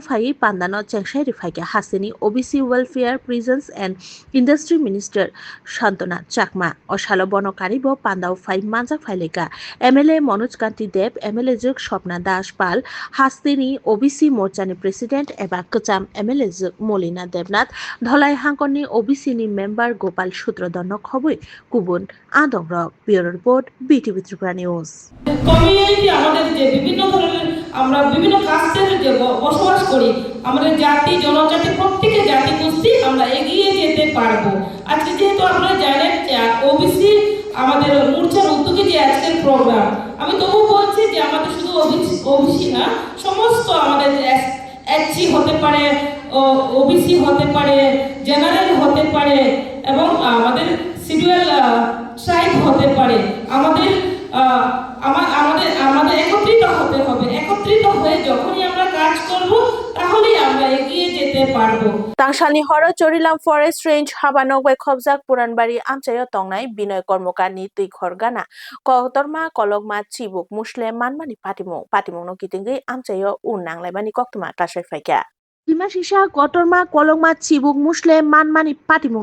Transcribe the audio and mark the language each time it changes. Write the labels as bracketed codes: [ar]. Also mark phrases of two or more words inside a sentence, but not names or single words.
[trp] phai pandano chengsai phaikya hasini [en] OBC Welfare Prisons and Industry Minister [trp] Shantana Chakma Osalo bonokari bo pandao phai manjak phaileka MLA Manoj Kanti Dev MLA Juk Shopna Das Pal hastini OBC Morchani President eba Kacham MLA Juk Molina Devnath Dhalai Hankoni OBC ni member Gopal Sutrodonno khobui Kubun Adongrok [en] Bureau Report [trp] BTV Tripura News [bn] কমিউনিটি আমাদের যে বিভিন্ন ধরনের আমরা বিভিন্ন কাস্টের যে বসবাস করি আমাদের জাতি জনজাতি প্রত্যেকটা জাতি গোষ্ঠী আমরা এগিয়ে যেতে পারবো আজকে যেহেতু আপনারা জানেন যে ওবিসি আমাদের মোর্চার উদ্যোগে যে আজকের প্রোগ্রাম আমি তবু বলছি যে আমাদের শুধু ওবিসি না সমস্ত আমাদের এসসি হতে পারে ওবিসি হতে পারে জেনারেল হতে পারে এবং আমাদের [en] scheduled tribe [bn] হতে পারে আমাদের একত্রিত হতে হবে একত্রিত হয়ে যখনই আমরা কাজ করব তাহলেই আমরা এগিয়ে যেতে পারবো [trp] Tangsalni horo Chorilam Forest Range Habanok bai khobjak Puranbari amchayo tongnai Binoy Kormokarni tui khorgana Kotorma Kologma Chibuk Muslim Manmani Patimung no kitingi amchayo unnanglaibani koktuma kasai phaikya Dimasisa Kotorma Kologma Chibuk Muslim Manmani Patimung